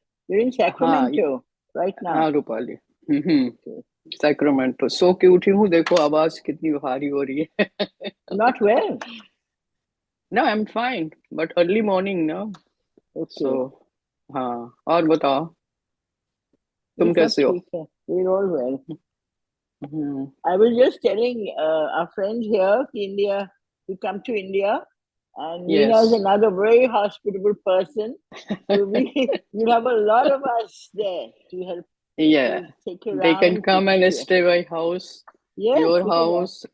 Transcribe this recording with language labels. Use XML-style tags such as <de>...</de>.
<en>You're in Sacramento right now.</en> <hi>हाँ Rupali Sacramento. So cute हूँ देखो आवाज कितनी भारी हो रही है.</hi> <en>Not well. No, I'm fine, but early morning now. Okay.</en> <hi>So हाँ और बताओ तुम कैसे हो?</hi> <en>We're all well. I was just telling our friends here India, we come to India, and Meena is another very hospitable person. So we'll have a lot of us there to help. Yeah, take you they around, can come and stay my house, your house.</en>